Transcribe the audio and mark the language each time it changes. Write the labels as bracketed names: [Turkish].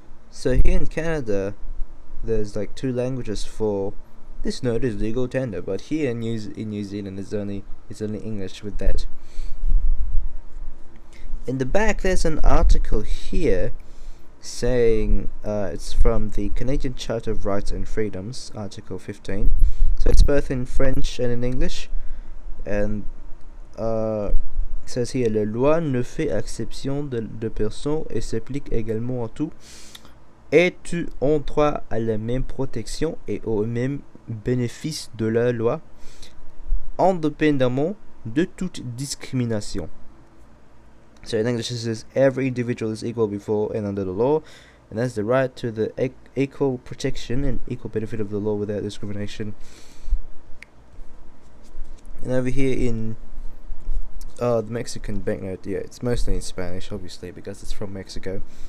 [English] So here in Canada, there's like two languages for this note is legal tender, but here in New Zealand it's only English with that. In the back there's an article here saying it's from the Canadian Charter of Rights and Freedoms, Article 15. So it's both in French and in English, and says here, [French] la loi ne fait exception de personne et s'applique également à tout. Et tu ont droit à la même protection et au même bénéfice de la loi, indépendamment de toute discrimination. [English] So in English it says, every individual is equal before and under the law, and has the right to the equal protection and equal benefit of the law without discrimination. And over here in the Mexican banknote, yeah, it's mostly in Spanish, obviously, because it's from Mexico.